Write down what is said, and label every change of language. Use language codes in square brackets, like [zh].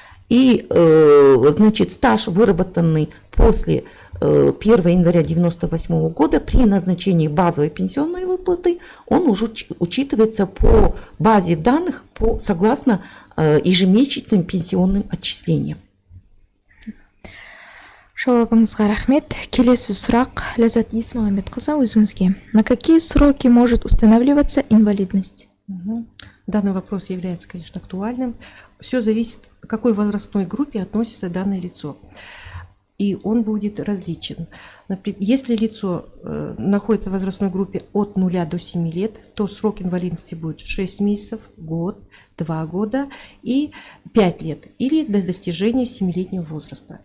[ru] И, значит, стаж, выработанный после 1 января 1998 года при назначении базовой пенсионной выплаты, он уже учитывается по базе данных согласно ежемесячным пенсионным отчислениям. [kk] Жауабыңызға рахмет. Келесі сұрақ Ләззат Исмағамбетқызы, өзіңізге. [ru] На какие сроки может устанавливаться инвалидность? Данный вопрос является, конечно, актуальным. Все зависит, к какой возрастной группе относится данное лицо. И он будет различен. Например, если лицо находится в возрастной группе от 0 до 7 лет, то срок инвалидности будет 6 месяцев, год, 2 года и 5 лет, или до достижения 7-летнего возраста.